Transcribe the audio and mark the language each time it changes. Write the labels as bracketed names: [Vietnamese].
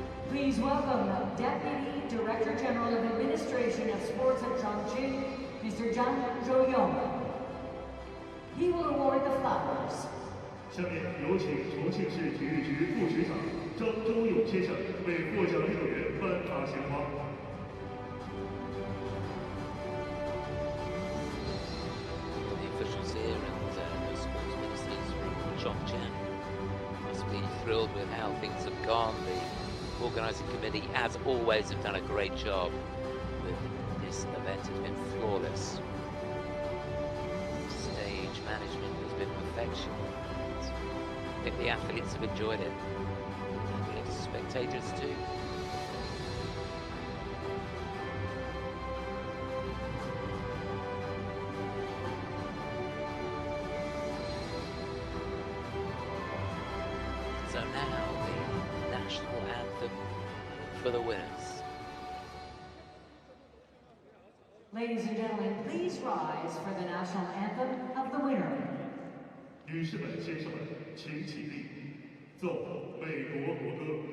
[English] Please welcome the Deputy Director General of Administration of Sports at Chongqing, Mr. Zhang. He will award the flowers. [Chinese] 下面有请重庆市体育局副局长张周勇先生为获奖运动员颁发鲜花。 [English] The officials here and the sports ministers from Chongqing must be thrilled with how things have gone. The organising committee, as always, have done a great job with this event. It's been flawless. Stage management has been perfection. I think the athletes have enjoyed it, and the spectators too. So now the national anthem for the winners. Ladies and gentlemen, please rise for the national anthem of the winner. [Chinese] 女士们、先生们，请起立，奏美国国歌。